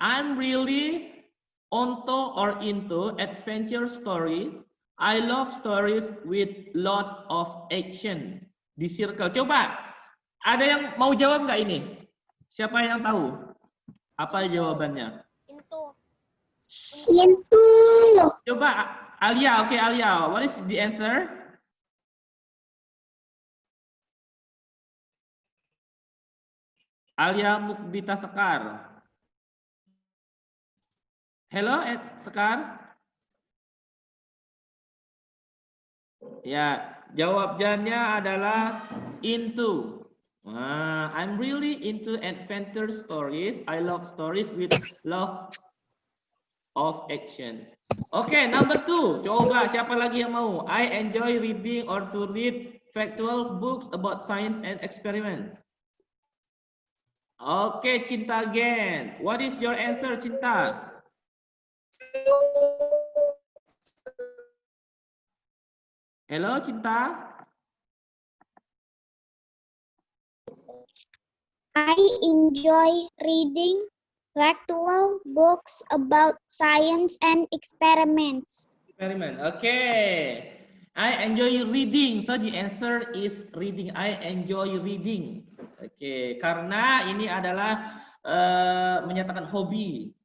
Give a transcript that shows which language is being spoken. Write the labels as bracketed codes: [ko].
[en] I'm really onto or into adventure stories. I love stories with lot of action. [id] Di circle. Coba, ada yang mau jawab nggak ini? Siapa yang tahu? Apa jawabannya? [en] Into. Coba Alia, oke Alia, what is the answer? Alia Mukbita Sekar. Hello, Sekar? [id] Ya, jawabannya adalah into. [en] I'm really into adventure stories. I love stories with love of action. Oke, number 2. [id] Coba siapa lagi yang mau? [en] I enjoy reading or to read factual books about science and experiments. Oke, Cinta again. What is your answer, Cinta? Hello, Cinta. I enjoy reading factual books about science and experiments. Okay. I enjoy reading. So the answer is reading. I enjoy reading. [id] Oke, karena ini adalah menyatakan hobi.